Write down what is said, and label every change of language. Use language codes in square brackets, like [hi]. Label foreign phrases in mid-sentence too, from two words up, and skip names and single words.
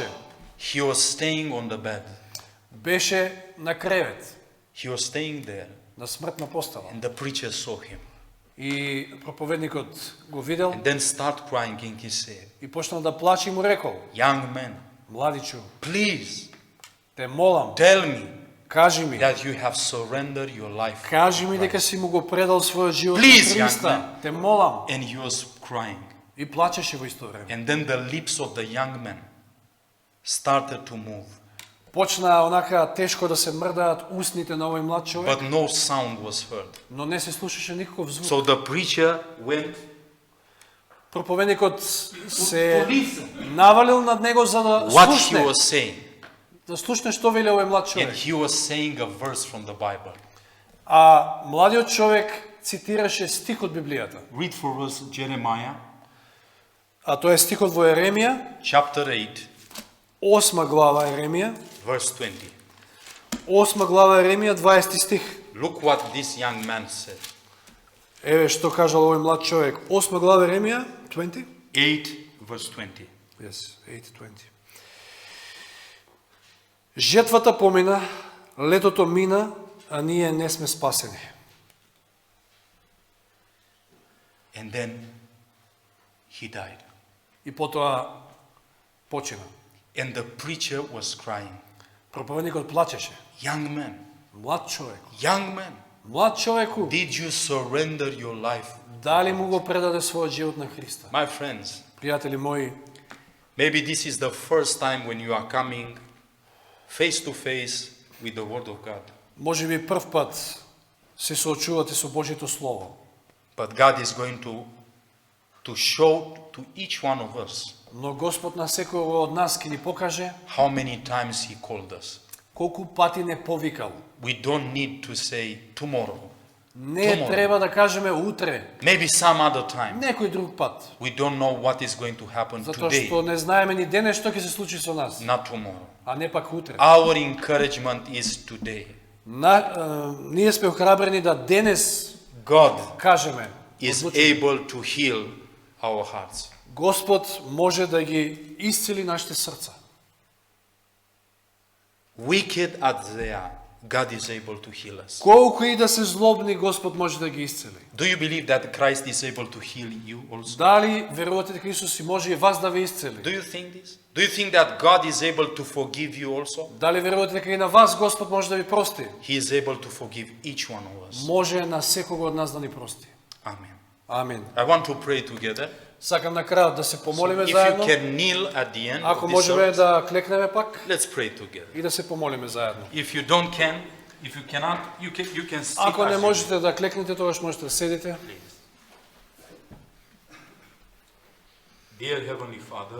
[en] He was staying on the bed. [mk] беше на кревет, [en] He was staying there. [mk] на смртна постела. [en] And the preacher saw him. [mk] И проповедникот го видел [en] And then start crying and he said, [mk] и почнал да плаче и му рекол, [en] young man, [mk] младичу, [en] please [mk] те молам, [en] tell me [mk] кажи ми, [en] that you have surrendered your life. [mk] кажи ми дека си му го предал својот живот [en] Please, [mk] на [en] young [mk] Христа. [en] man. [mk] Те молам. [en] And he was crying. [mk] И плачеше во исто време. [en] And then the lips of the young man started to move. [mk] Почна онака тешко да се мрдаат устните на овој млад човек, [en] But no sound was heard. [mk] но не се слушаше никаков звук. [en] So the preacher went [mk] Проповедникот [en] to [mk] се [en] listen [mk] навалил над него за да [en] what he [mk] слушне, [en] was saying. [mk] да слушне што вели овој млад [en] And [mk] човек. [en] he was saying a verse from the Bible. [mk] А младиот човек цитираше стих од Библијата. [en] Read for us Jeremiah [mk] А тоа е стихот во Еремија, [en] chapter 8, [mk] 8 глава Еремија, [en] verse 20. [mk] 8 глава Еремија, 20 стих. [en] Look what this young man said. [mk] Еве што кажал овој млад човек. 8 глава Еремија, 20? 8, [en] verse 20. Yes, 8:20. [mk] Жетвата помина, летото мина, а ние не сме спасени. [en] And then he died. [mk] И потоа почина. [en] And the preacher was crying. [mk] Проповедникот плачеше. [en] Young man, [mk] Млад човек. [en] young man, [mk] Млад човеку, [en] did you surrender your life? [mk] дали му го предаде својот живот на Христа? [en] My friends, [mk] Пријатели мои, [en] maybe this is the first time when you are coming face to face with the Word of God. [mk] можеби прв пат се соочувате со Божјето Слово, [en] But God is going to show to each one of us [mk] но Господ на секој од нас ќе ни покаже [en] how many times He called us. [mk] колку пати не повикал. [en] We don't need to say tomorrow, [mk] Не [en] Tomorrow. [mk] треба да кажеме утре, [en] maybe some other time. [mk] некој друг пат, [en] We don't know what is going to happen [mk] затоа [en] today, [mk] што не знаеме ни денес што ќе се случи со нас, [en] not tomorrow. [mk] а не пак утре. [en] Our encouragement is today. [mk] Ние сме охрабрени да денес [en] God [mk] кажеме, [en] is [mk] одлучено, [en] able to heal our hearts. [mk] Господ може да ги исцели нашите срца. [en] Wicked as they are, God is able to heal us. [mk] Колко и да се злобни, Господ може да ги исцели. [en] Do you believe that Christ is able to heal you also? [mk] Дали верувате дека Исус и може и вас да ви исцели? [en] Do you think this? Do you think that God is able to forgive you also? [mk] Дали верувате дека и на вас Господ може да ви прости? [en] He is able to forgive each one of us. [mk] Може на секого од нас да ни прости. [en] Amen. [mk] Амин. [en] I want to pray together. [mk] Сакам на крајот да се помолиме [en] If you [mk] заедно. [en] can kneel at the end [mk] Ако [en] of this [mk] можеме [en] service, [mk] да клекнеме пак [en] let's pray together. [mk] и да се помолиме заедно. [en] If you cannot, you can sit [mk] Ако не [en] as you [mk] можете да клекнете, тогаш можете да седите. [en] Dear Heavenly Father,